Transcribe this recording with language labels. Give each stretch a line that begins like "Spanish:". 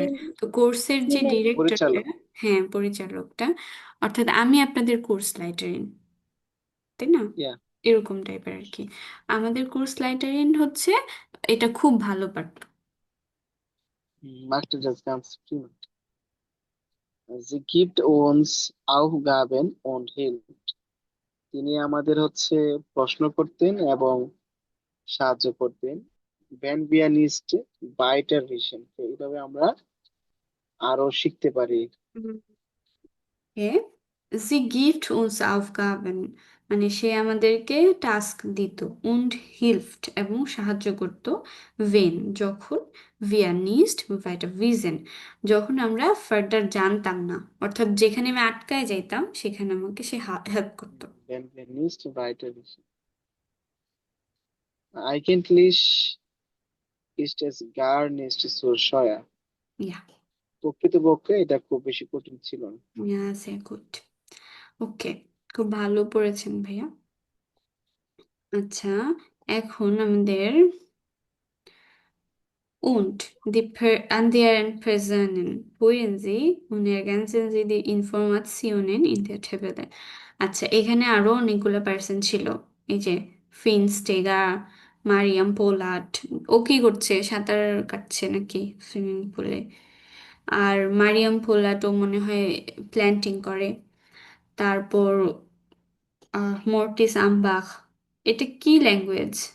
Bangla: ডিরেক্টরের তো কোর্সের যে ফিমেল ডিরেক্টরটা, পরিচালক। হ্যাঁ পরিচালকটা, অর্থাৎ আমি আপনাদের কোর্স লাইটারিন, তাই না? ইয়া, এরকম টাইপের আর কি। আমাদের কোর্স লাইটারিন হচ্ছে এটা খুব ভালো পারত।
German: macht das ganz prima. Sie gibt uns Aufgaben und hilft.
Bangla: তিনি আমাদের প্রশ্ন করতেন এবং সাহায্য করতেন।
German: wenn wir nicht weiter wissen,
Bangla: তো এইভাবে আমরা আরো শিখতে পারি। কে
German: sie gibt uns Aufgaben
Bangla: মানে সে আমাদেরকে টাস্ক দিত,
German: und hilft
Bangla: এবং সাহায্য করত, when যখন,
German: wir nicht weiter wissen
Bangla: যখন আমরা ফার্দার জানতাম না, অর্থাৎ যেখানে আমি আটকায় যাইতাম সেখানে আমাকে সে হেল্প করতো।
German: wenn wir nicht weiter wissen. Eigentlich ist es gar nicht so schwer. ইয়া,
Bangla: প্রকৃতপক্ষে এটা খুব বেশি কঠিন ছিল না। ইয়া সে গুড। ওকে, খুব ভালো পড়েছেন ভাইয়া। আচ্ছা, এখন আমাদের
German: Und an deren Personen führen Sie und ergänzen Sie die Informationen in der Tabelle.
Bangla: আচ্ছা, এখানে আরো অনেকগুলো পার্সন ছিল। এই যে ফিনস্টেগা, মারিয়াম পোলাট, ও কি করছে? সাঁতার কাটছে নাকি সুইমিং পুলে? আর মারিয়াম পোলাট ও মনে হয় প্ল্যান্টিং করে। তারপর মর্টিস আমবাখ, এটা কি ল্যাঙ্গুয়েজ?